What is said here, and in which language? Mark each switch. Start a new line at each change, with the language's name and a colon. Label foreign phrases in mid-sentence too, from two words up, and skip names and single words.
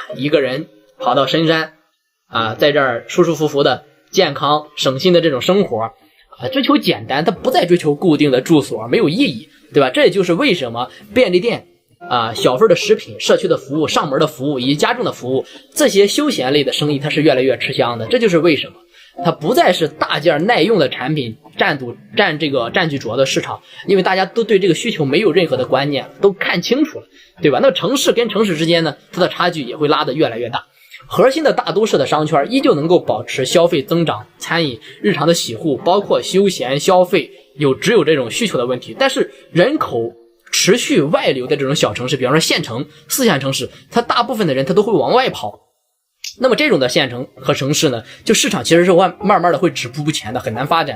Chinese: 一個人跑到深山在這兒舒舒服服的健康省心的這種生活追求簡單，他不再追求固定的住所，沒有意義，對吧？這也就是為什麼便利店小份的食品、社區的服務、上門的服務以及家政的服務，這些休閒類的生意它是越來越吃香的。這就是為什麼它不再是大件耐用的產品占據主要的市场，因為大家都對這個需求沒有任何的觀念，都看清楚了，對吧？那城市跟城市之間呢，它的差距也會拉得越來越大。核心的大都市的商圈依舊能夠保持消費增長、餐飲、日常的洗護，包括休閒消費只有這種需求的問題。但是人口持續外流的這種小城市，比方說縣城、4線城市，它大部分的人他都會往外跑。那麼這種的縣城和城市呢，就市場其實是慢慢的會止步不前的，很難發展的。